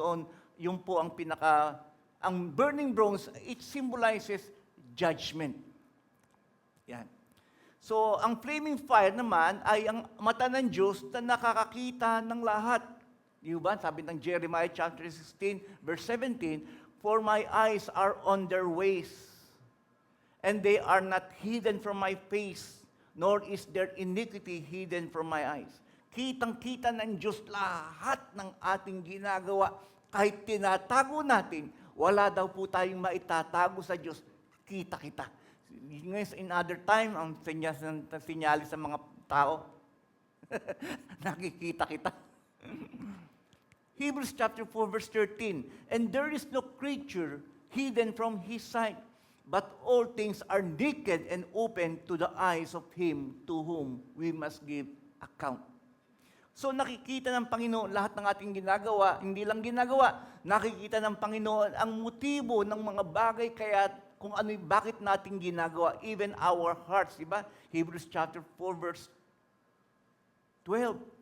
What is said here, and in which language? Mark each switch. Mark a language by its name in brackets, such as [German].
[Filipino] Noon, yun po ang ang burning bronze, [English] it symbolizes judgment. [Filipino] Yan. So, ang flaming fire naman ay ang mata ng Diyos na nakakakita ng lahat. Di ba? Sabi ng [English] Jeremiah chapter 16, verse 17, for my eyes are on their ways, and they are not hidden from my face, nor is their iniquity hidden from my eyes. [Filipino] Kitang-kita ng Diyos lahat ng ating ginagawa. Kahit tinatago natin, wala daw po tayong maitatago sa Diyos. Kita-kita. Ngayon, [English] in other time, [Filipino] ang sinyalis sa mga tao, nakikita kita. [English] Hebrews chapter 4, verse 13, and there is no creature hidden from His sight, but all things are naked and open to the eyes of Him to whom we must give account. [Filipino] So nakikita ng Panginoon lahat ng ating ginagawa, hindi lang ginagawa, nakikita ng Panginoon ang motibo ng mga bagay kaya kung ano, bakit natin ginagawa, [English] even our hearts, [Filipino] di ba? [English] Hebrews chapter 4 verse 12.